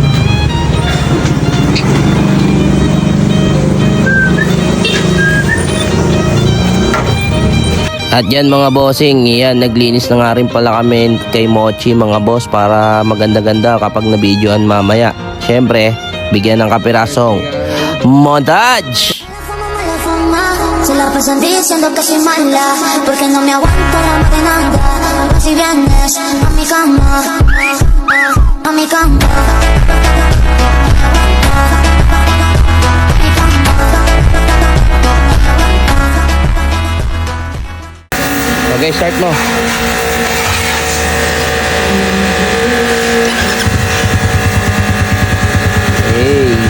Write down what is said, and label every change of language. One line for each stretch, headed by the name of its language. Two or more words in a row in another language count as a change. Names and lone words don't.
Filipino: At yan mga bossing, yan naglinis na nga rin pala kami kay Mochi mga boss para maganda-ganda kapag nabidyoan mamaya. Syempre, bigyan ng kapirasong montage!
Spanish: Se la pasan diciendo que soy mala porque no me aguanto la marinada. Si vienes a mi cama, a mi cama.
Filipino: Okay, start mo.
English: Hey.